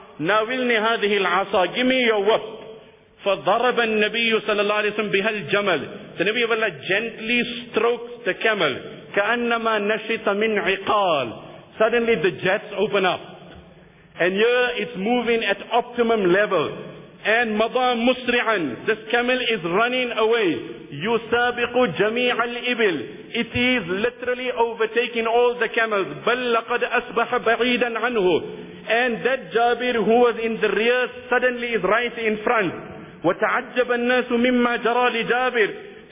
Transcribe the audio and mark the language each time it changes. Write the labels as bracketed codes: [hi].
[ar] Nawilni hadhihi al-asa. [en] Give me your whip. [ar] فَضَرَبَ النَّبِيُّ صَلَى اللَّهِ عَلَيْهِ وَسَلَّمْ بِهَا الْجَمَلِ. [en] The Nabi of Allah gently strokes the camel. [ar] كَأَنَّمَا نَشِطَ مِنْ عِقَالِ. [en] Suddenly the jets open up. And here it's moving at optimum level. [ar] And مَضَى مُسْرِعًا. [en] This camel is running away. [ar] يُسَابِقُ جَمِيعَ الْإِبِلِ. [en] It is literally overtaking all the camels. [ar] بَلْ لَقَدْ أَصْبَحَ بَعِيدًا عَنْهُ. [en] And that Jabir who was in the rear suddenly is right in front. [ar] وَتَعَجَّبَ النَّاسُ مِمَّا جَرَى لِجَابِرِ.